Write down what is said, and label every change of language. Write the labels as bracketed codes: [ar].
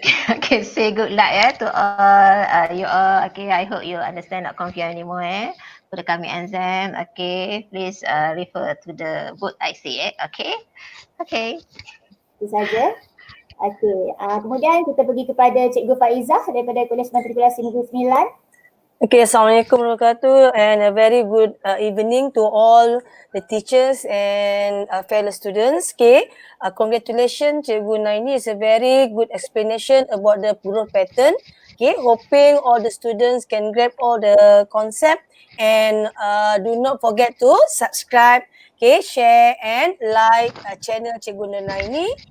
[en] Okay, say good luck to all you all. Okay, I hope you understand, not confused anymore for the coming exam. Okay, please refer to the book I say. Okay. [ms] Itu saja. Okey, kemudian kita pergi kepada Cikgu Faizah daripada Kolej Matrikulasi Negeri Sembilan. [en] Okay, Assalamualaikum warahmatullahi wabarakatuh, and a very good evening to all the teachers and fellow students. Okay, congratulations Cikgu Naini, is a very good explanation about the growth pattern. Okay, hoping all the students can grab all the concept, and do not forget to subscribe, okay, share and like channel Cikgu Naini.